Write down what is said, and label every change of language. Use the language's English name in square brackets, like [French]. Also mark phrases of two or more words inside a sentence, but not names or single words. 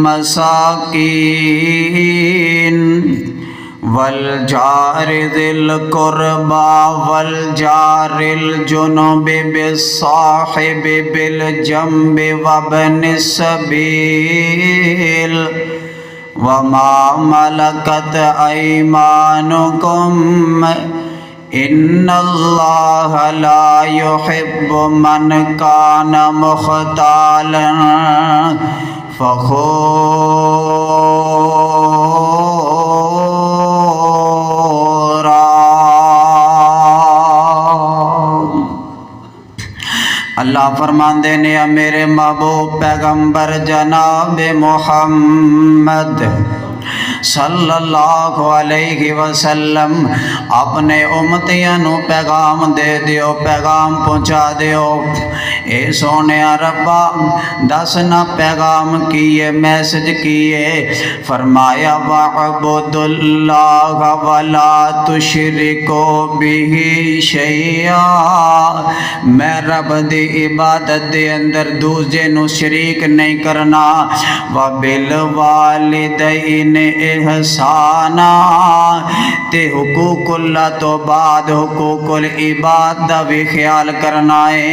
[Arabic] مساكين والجار ذي القربى والجار الجنب والصاحب بالجنب وابن السبيل وما ملكت أيمانكم إن الله لا يحب من كان مختالا فخورا. [Punjabi] ਅੱਲਾਹ ਫ਼ਰਮਾਤੇ ਨੇ ਮੇਰੇ ਮਹਿਬੂਬ ਪੈਗ਼ੰਬਰ ਜਨਾਬ ਮੋਹੰਮਦ [Arabic] صلى الله عليه وسلم [Punjabi] ਅਪਣੇ ਉੱਮਤੀਆਂ ਨੂ ਪੈਗ਼ਾਮ ਦੇ ਦਿਓ, ਪੈਗ਼ਾਮ ਪਹੁੰਚਾ ਦਿਓ। ਏ ਸੋਹਣੇ ਰੱਬਾ ਦੱਸ ਨਾ ਪੈਗ਼ਾਮ ਕੀ ਹੈ, ਮੈਸੇਜ ਕੀ ਹੈ? ਫ਼ਰਮਾਇਆ [Arabic] واعبدوا الله ولا تشركوا به شيئا, [Punjabi] ਮੈਂ ਰੱਬ ਦੀ ਇਬਾਦਤ ਦੇ ਅੰਦਰ ਦੂਜੇ ਨੂ ਸ਼ਰੀਕ ਨਹੀਂ ਕਰਨਾ। [Arabic] وبالوالدين إحسانا, [Punjabi] ਤੇ ਹੁਕੂਕੁੱਲਾਹ ਤੋਂ ਬਾਅਦ ਹੁਕੂਕੁਲ ਇਬਾਦ ਦਾ ਭੀ ਖ਼ਿਆਲ ਕਰਨਾ ਹੈ।